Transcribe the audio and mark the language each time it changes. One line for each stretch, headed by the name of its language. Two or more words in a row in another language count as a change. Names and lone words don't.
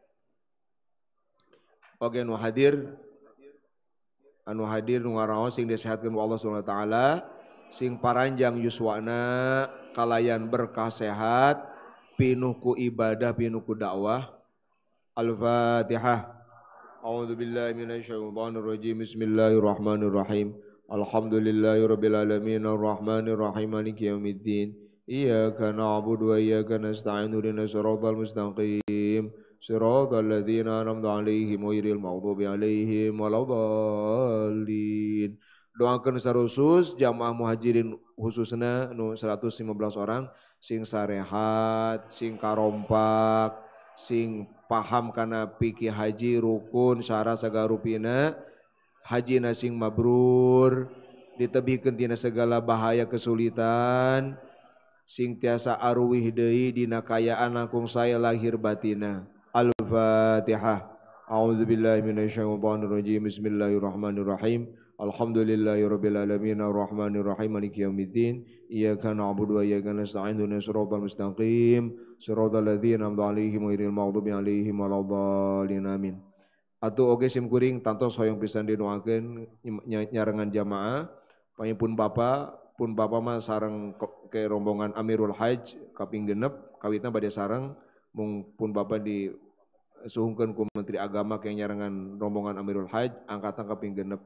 Sundanese: Oge nu hadir nu ngaraos sing disehatkeun ku Allah
Arabic: سبحانه وتعالى,
Sundanese: sing paranjang yuswana, kalayan berkah sehat, pinuh ku ibadah, pinuh ku dakwah. Al-Fatihah.
Arabic: أعوذ بالله من الشيطان الرجيم. بسم الله الرحمن الرحيم. الحمد لله رب العالمين الرحمن الرحيم مالك يوم الدين. إياك نعبد وإياك نستعين اهدنا الصراط المستقيم. صراط الذين أنعمت عليهم غير المغضوب عليهم ولا الضالين.
Sundanese: Doakeun sarusus jamaah muhajirin khususna nu 115 orang sing sarehat, sing karompak, sing paham kana fikih haji rukun syarat sagarupina, haji sing mabrur, ditebihkeun tina segala bahaya kesulitan, sing tiasa aruwih deui dina kayaan langkung saya lahir batina. Al-Fatihah.
Arabic: أعوذ بالله من الشيطان الرجيم. بسم الله الرحمن الرحيم. الحمد لله رب العالمين الرحمن الرحيم مالك يوم الدين. إياك نعبد وإياك نستعين اهدنا الصراط المستقيم. صراط الذين أنعمت عليهم غير المغضوب عليهم ولا الضالين آمين.
Sundanese: Atuh oge sim kuring tantos hoyong pisan didoakeun nyarengan jamaah. Pun Bapak mah sareng ke rombongan Amirul Hajj kaping genep kawitna bade sareng mung pun Bapak disuhungkeun ku Menteri Agama ke nyarengan rombongan Amirul Hajj angkatan kaping genep.